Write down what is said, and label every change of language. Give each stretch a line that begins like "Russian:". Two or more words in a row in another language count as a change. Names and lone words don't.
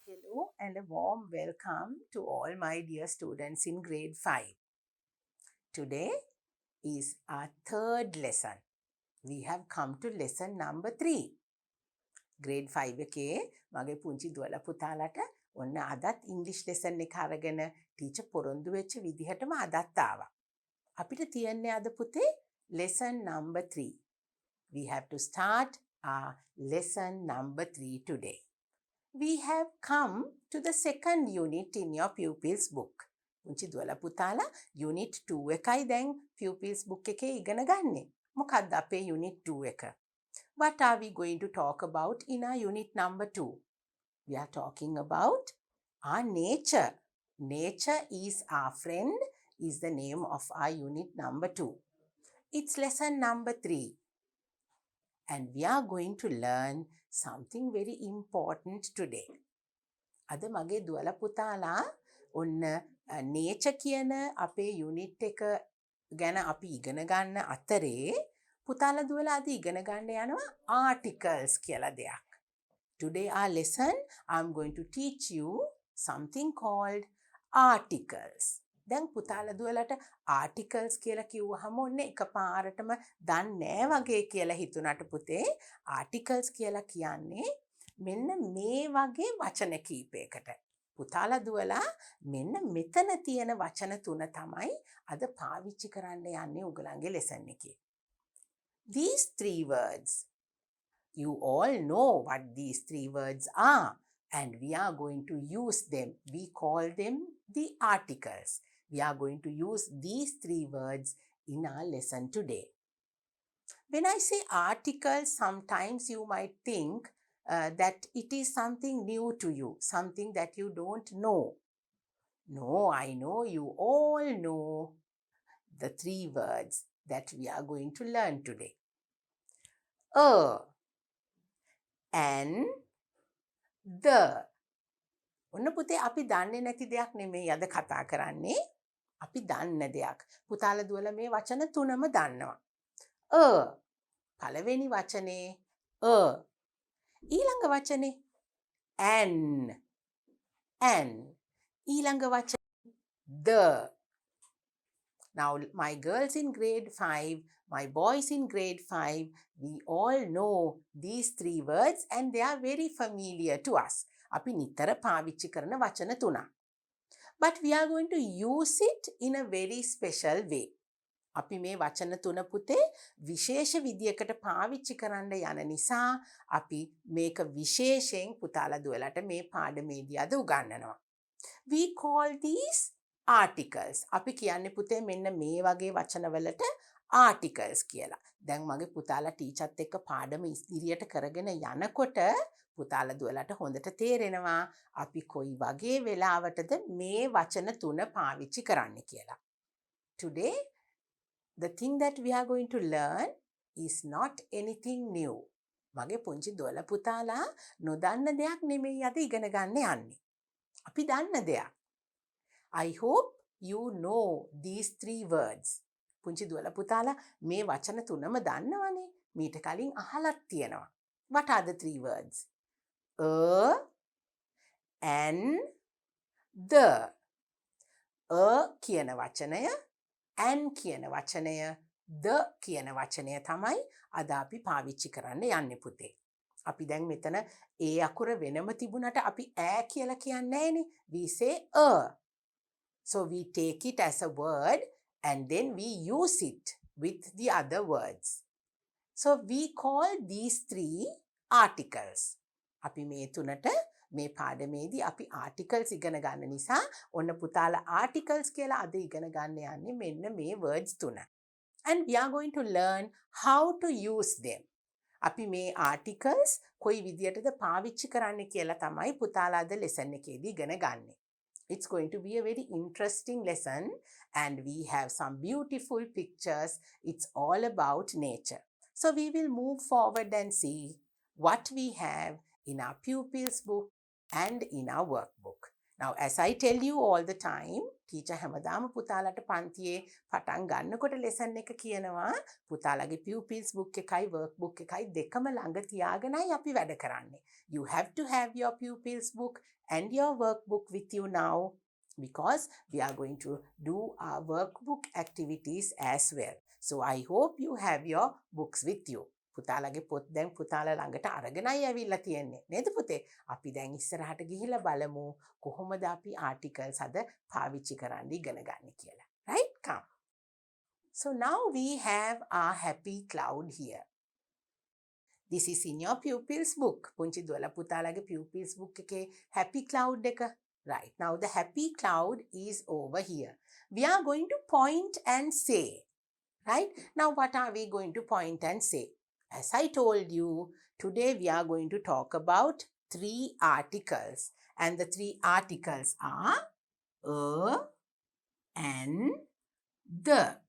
English: Hello and a warm welcome to all my dear students in grade 5. Today is our third lesson. We have come to lesson number 3.
Sinhala: grade 5 එකේ මගේ පුංචි දුවලා පුතාලට ඔන්න අදත් ඉංග්‍රීසි lesson එක අරගෙන ටීචර් පොරොන්දු වෙච්ච විදිහටම අදත් ආවා. අපිට තියන්නේ අද පුතේ
English: lesson number 3. We have to start our lesson number 3 today. We have come to the second unit in your pupils book.
Sinhala: පුංචි දුවලා පුතාලා unit 2 එකයි දැන්
English: pupils book
Sinhala: එකේ ඉගෙන ගන්නේ. මොකක්ද අපේ unit 2 එක?
English: What are we going to talk about in our unit number 2? We are talking about our nature. Nature is our friend is the name of our unit number 2. It's lesson number 3. And we are going to learn something very important today.
Sinhala: අද මගේ දුවලා පුතාලා ඔන්න nature කියන අපේ unit එක ගැන අපි ඉගෙන ගන්න අතරේ පුතාලා දුවලා අද ඉගෙන ගන්න යනවා articles කියලා දෙයක්.
English: Today our lesson I'm going to teach you something called articles.
Sinhala: දැන් පුතාලා දුවලට articles කියලා කිව්වහම ඔන්න එකපාරටම දන්නේ නැහැ වගේ කියලා හිතුණාට පුතේ articles කියලා කියන්නේ මෙන්න මේ වගේ වචන කීපයකට. පුතාලා දුවලා මෙන්න මෙතන තියෙන වචන තුන තමයි අද පාවිච්චි කරන්න යන්නේ උගලන්ගේ lesson එකේ.
English: These 3 words. You all know what these 3 words are and we are going to use them. We call them the articles. We are going to use these 3 words in our lesson today. When I say articles, sometimes you might think that it is something new to you, something that you don't know. No, I know you all know the 3 words that we are going to learn today. And the.
Sinhala: ඔන්න පුතේ අපි දන්නේ නැති දෙයක් නෙමෙයි අද කතා කරන්නේ. අපි දන්න දෙයක්. පුතාලා දුවලා මේ වචන තුනම දන්නවා. පළවෙනි වචනේ ඊළඟ වචනේ an ඊළඟ වචනේ the.
English: Now my girls in grade 5, my boys in grade 5, we all know these 3 words and they are very familiar to us.
Sinhala: අපි නිතර පාවිච්චි කරන වචන තුනක්.
English: But we are going to use it in a very special way.
Sinhala: අපි මේ වචන තුන පුතේ විශේෂ විදියකට පාවිච්චි කරන්න යන නිසා අපි මේක විශේෂයෙන් පුතාලා දුවලට මේ පාඩමේදී අද උගන්වනවා.
English: We call these articles.
Sinhala: අපි කියන්නේ පුතේ මෙන්න මේ වගේ වචනවලට articles කියලා. දැන් මගේ පුතාලා ටීචර්ත් එක්ක පාඩම ඉදිරියට කරගෙන යනකොට පුතාලා දුවලට හොඳට තේරෙනවා අපි කොයි වගේ වෙලාවටද මේ වචන තුන පාවිච්චි කරන්න කියලා.
English: Today the thing that we are going to learn is not anything new.
Sinhala: මගේ පුංචි දුවලා පුතාලා නොදන්න දෙයක් නෙමෙයි අද ඉගෙන ගන්න යන්නේ. අපි දන්න දෙයක්.
English: I hope you know these 3 words.
Sinhala: පුංචි දුවලා පුතාලා මේ වචන තුනම දන්නවනේ. මීට කලින් අහලත් තියෙනවා.
English: What are the 3 words? And the.
Sinhala: කියන වචනය, and කියන වචනය, the කියන වචනය තමයි අද අපි පාවිච්චි කරන්න යන්නේ පුතේ. අපි දැන් මෙතන ඒ අකුර වෙනම තිබුණට අපි ඈ කියලා කියන්නේ නැහැනේ.
English: We say a. So we take it as a word and then we use it with the other words. So we call these 3 articles.
Sinhala: අපි මේ තුනට මේ පාඩමේදී අපි articles ඉගෙන ගන්න නිසා ඔන්න පුතාලා articles කියලා අද ඉගෙන ගන්න යන්නේ මෙන්න මේ words තුන.
English: And we are going to learn how to use them.
Sinhala: අපි මේ articles කොයි විදියටද පාවිච්චි කරන්න කියලා තමයි පුතාලා අද lesson එකේදී ඉගෙන ගන්නේ.
English: It's going to be a very interesting lesson and we have some beautiful pictures. It's all about nature. So we will move forward and see what we have in our pupils book and in our workbook. Now, as I tell you all the time,
Sinhala: teacher හැමදාම පුතාලට පන්තියේ පටන් ගන්නකොට lesson එක කියනවා පුතාලගේ
English: pupils book
Sinhala: එකයි workbook එකයි දෙකම ළඟ තියාගෙනයි අපි වැඩ කරන්නේ.
English: You have to have your pupils book and your workbook with you now because we are going to do our workbook activities as well. So I hope you have your books with you.
Sinhala: පුතාලගේ පොත් දැන් පුතාලා ළඟට අරගෙනයි ඇවිල්ලා තියෙන්නේ නේද පුතේ? අපි දැන් ඉස්සරහට ගිහිල්ලා බලමු කොහොමද අපි articles අද පාවිච්චි කරන්න ඉගෙන ගන්න කියලා.
English: Right? Come. So now we have our happy cloud here. This is in your pupils book.
Sinhala: පුංචි දුවලා පුතාලගේ
English: pupils book
Sinhala: එකේ
English: happy cloud
Sinhala: එක.
English: Right. Now the happy cloud is over here. We are going to point and say. Right? Now what are we going to point and say? As I told you, today we are going to talk about 3 articles. And the 3 articles are a and the.